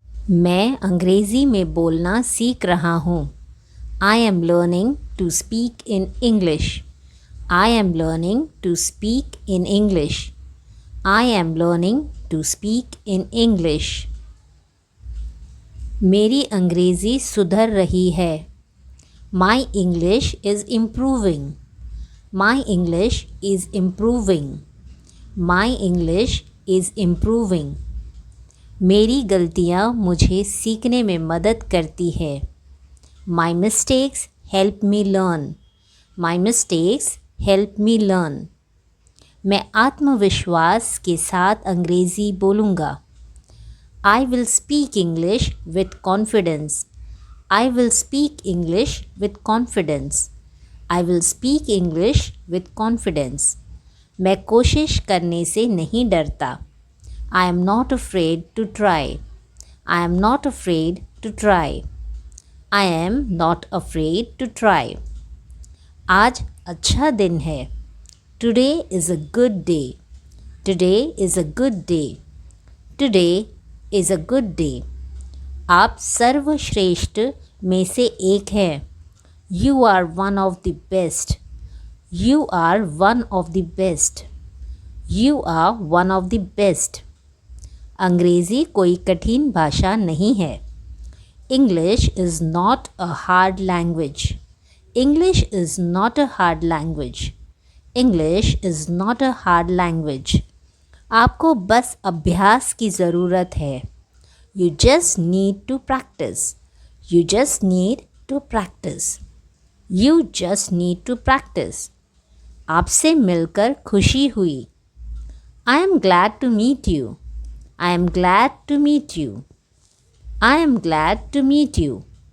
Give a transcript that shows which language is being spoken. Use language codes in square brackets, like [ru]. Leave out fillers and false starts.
[hi] मैं अंग्रेज़ी में बोलना सीख रहा हूँ. [en] I am learning to speak in English. I am learning to speak in English. I am learning to speak in English. [hi] मेरी अंग्रेज़ी सुधर रही है. [en] My English is improving. My English is improving. My English is improving. [hi] मेरी गलतियाँ मुझे सीखने में मदद करती है. [en] My mistakes help me learn. My mistakes help me learn. [hi] मैं आत्मविश्वास के साथ अंग्रेज़ी बोलूँगा. [en] I will speak English with confidence. I will speak English with confidence. I will speak English with confidence. [hi] मैं कोशिश करने से नहीं डरता. [en] I am not afraid to try. I am not afraid to try. I am not afraid to try. [hi] आज अच्छा दिन है. [en] Today is a good day. Today is a good day. Today is a good day. [hi] आप सर्वश्रेष्ठ में से एक हैं. [en] You are one of the best. You are one of the best. You are one of the best. [hi] अंग्रेज़ी कोई कठिन भाषा नहीं है. [en] English is not a hard language. English is not a hard language. English is not a hard language. [hi] आपको बस अभ्यास की ज़रूरत है. [en] You just need to practice. You just need to practice. You just need to practice. [hi] आपसे मिलकर खुशी हुई. [en] I am glad to meet you. I am glad to meet you. I am glad to meet you.